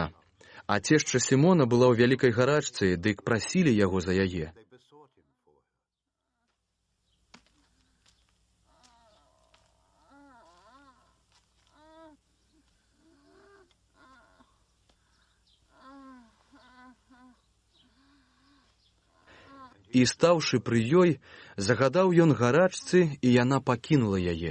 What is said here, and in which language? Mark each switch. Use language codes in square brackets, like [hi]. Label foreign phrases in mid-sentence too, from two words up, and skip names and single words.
[be] А цешча Сімона была ў вялікай гарачцы, дык прасілі яго за яе. [en] They besought him for her. [be] І стаўшы пры ёй, загадаў ён гарачцы, і яна пакінула яе.